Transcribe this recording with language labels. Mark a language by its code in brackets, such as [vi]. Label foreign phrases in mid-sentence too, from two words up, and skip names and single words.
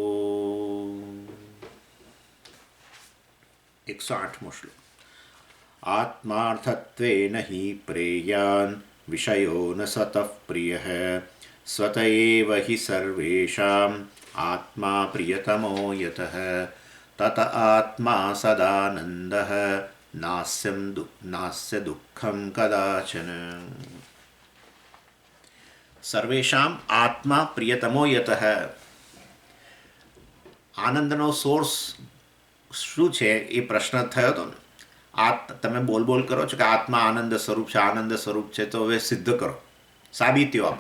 [sa] 108मो श्लोक आत्मार्थत्वेन हि प्रेयान् विषयो न सतः प्रियः स्वत एव हि सर्वेषाम् आत्मा प्रियतमो यतः तत आत्मा सदानन्दः नास्य दुःखं कदाचन સર્વેશામ આત્મા પ્રિયતમો યતઃ. [gu] આનંદનો સોર્સ શું છે એ પ્રશ્ન થયો હતો ને. તમે બોલ કરો છો કે આત્મા આનંદ સ્વરૂપ છે, આનંદ સ્વરૂપ છે, તો હવે સિદ્ધ કરો, સાબિતીઓ આપો.